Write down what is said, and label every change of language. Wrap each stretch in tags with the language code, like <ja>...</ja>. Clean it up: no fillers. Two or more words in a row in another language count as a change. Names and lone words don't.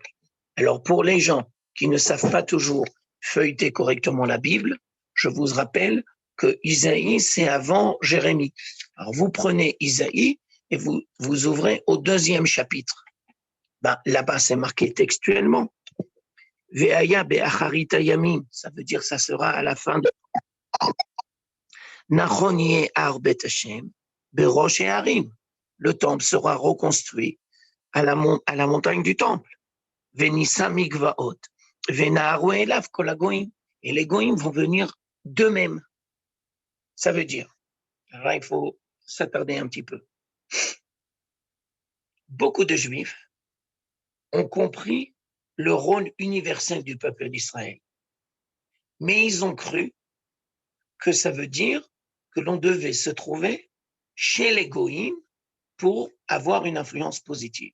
<fr>Alors pour les gens qui ne savent pas toujours feuilleter correctement la Bible, je vous rappelle que Isaïe, c'est avant Jérémie. Alors vous prenez Isaïe et vous ouvrez au 2e chapitre. Ben, là-bas, c'est marqué textuellement.</fr> <he>והיה באחרית הימים,</he> <fr>ça veut dire ça sera à la fin de</fr> <he>נכון יהיה הר בית השם בראש ההרים.</he> <fr>Le temple sera reconstruit à la montagne du temple.</fr> <he>ונשא מגבעות, ונהרו אליו כל הגוים.</he> <fr>Et les goyim vont venir d'eux-mêmes. Ça veut dire, alors là, il faut s'attarder un petit peu. Beaucoup de juifs ont compris le rôle universel du peuple d'Israël. Mais ils ont cru que ça veut dire que l'on devait se trouver chez les goïms pour avoir une influence positive.</fr>